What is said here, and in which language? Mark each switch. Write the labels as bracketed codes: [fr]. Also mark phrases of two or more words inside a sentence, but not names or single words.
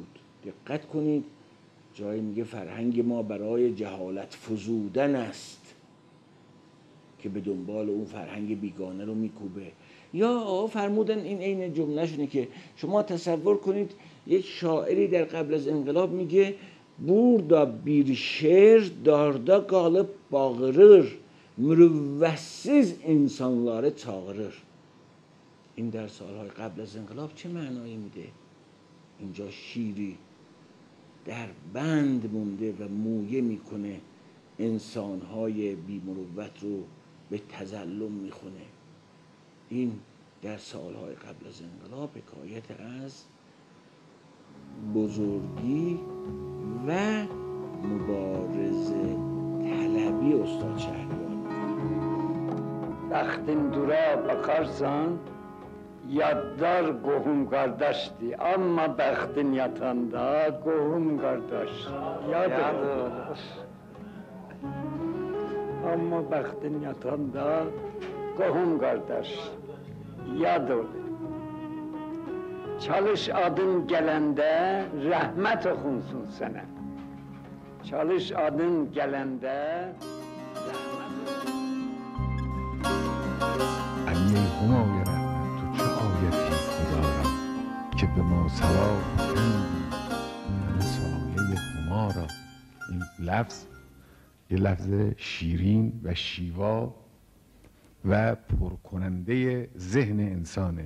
[fa] دقت کنید، جایی میگه فرهنگ ما برای جهالت فزودن است که به دنبال اون فرهنگ بیگانه رو میکوبه. یا فرمودن این عین جمله‌شونه که شما تصور کنید یک شاعری در قبل از انقلاب میگه [az] burada bir şer darda kalıp bağırır, mürüvvessiz insanları çağırır. [fa] این در سالهای قبل از انقلاب چه معنایی میده؟ اینجا شیری در بند مونده و مویه میکنه، انسانهای بی مروت رو به تظلم میخونه. این در سالهای قبل از انقلاب حکایت از بزرگی و مبارزه طلبی استاد شهریار. [az] Bəxtin dura baxarsan, yadlar qohum qardaşdır. Amma bəxtin yatanda qohum qardaş yad olur. Amma bəxtin yatanda qohum qardaş yad olur. Çalış adın gələndə rəhmət oxunsun sənə. Çalış adın gələndə [fa] علی همای رحمت تو چه آیتی خدا را که به ما ثواب همه سایه هما را. این لفظ یه لفظ شیرین و شیوا و پرکننده ذهن انسانه.